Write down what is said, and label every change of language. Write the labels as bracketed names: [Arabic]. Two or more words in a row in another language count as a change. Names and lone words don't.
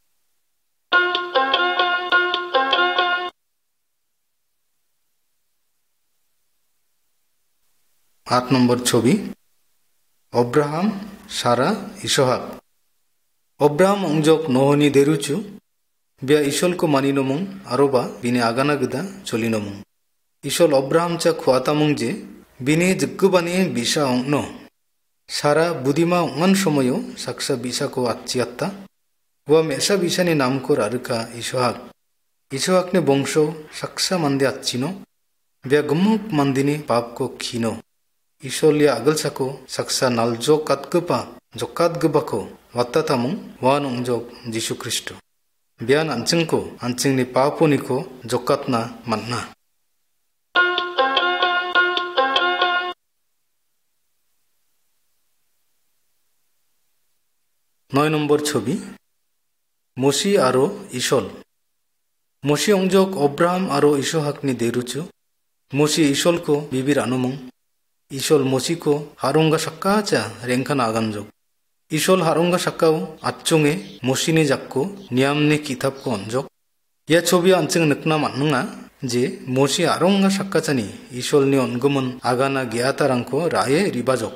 [Garo] 8 নম্বর ছবি অব্রাহাম সারা ইসহাক অব্রাহাম অংজক নহনি দেরুচু বিয়া ইসল কো মানিনমুং আরোবা বিনি আগানা গদা চলিনমুং ইসল অব্রাহাম চা খোয়াতামুং যে বিনি জিগ্গুবানি বিশা অংন সারা বুদিমা অঙ্গন সময়ও সাকসা বিশা কো আচ্চিয়াত্তা ওয়া মেসা বিশানি নাম কর আরকা ইসহাকনে বংশ সাকসা মান্দে আচ্চিনো বিয়া গমুক মান্দিনি পাপ কো খিনো Isolya agalsako saksa naljok katgepa jokatgebako wattatamung wan ongjok Jisu Kristo. Bian anjingko anjingni papuniko jokatna manna. নয় নম্বর ছবি মসি আরো ইসল মসি অংজক অব্রাহাম আরো ইসহাকনি দেরুচু মসি ইসলকো বিবির আনুমং Isol mosiko harunga sakkacha renkana aganjok. Isol harunga sakkau achunge mosini jakko niamne kitab ko onjok. Ya chobi anching nikna mannunga je mosi harunga sakkachani isol ni ongumun agana gyatarangko raye ribajok.